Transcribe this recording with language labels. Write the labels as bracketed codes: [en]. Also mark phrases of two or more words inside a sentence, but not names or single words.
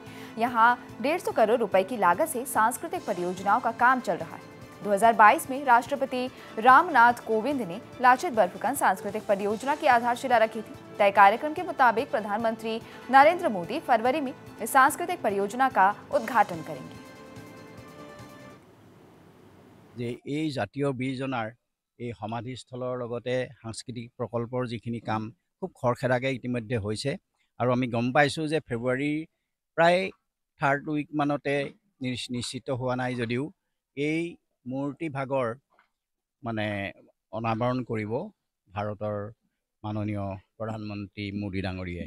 [hi] यहाँ 150 करोड़ रुपए की लागत से सांस्कृतिक परियोजनाओं का काम चल रहा है। 2022 में राष्ट्रपति रामनाथ कोविंद ने लाचित बोरफुकन सांस्कृतिक परियोजना की आधारशिला रखी थी। तय कार्यक्रम के मुताबिक प्रधानमंत्री नरेंद्र मोदी फरवरी में इस सांस्कृतिक परियोजना का उद्घाटन करेंगे। [as] যে এই জাতীয় বীৰজনাৰ এই সমাধিস্থলৰ লগতে সাংস্কৃতিক প্ৰকল্পৰ যিখিনি কাম খুব খৰখেদাকৈ ইতিমধ্যে হৈছে আৰু আমি গম পাইছোঁ যে ফেব্ৰুৱাৰীৰ প্ৰায় [en] third week [as] মানতে নিশ্চিত হোৱা নাই যদিও এই মূৰ্তিভাগৰ মানে অনাবৰণ কৰিব ভাৰতৰ মাননীয় প্ৰধানমন্ত্ৰী মোদী ডাঙৰীয়াই।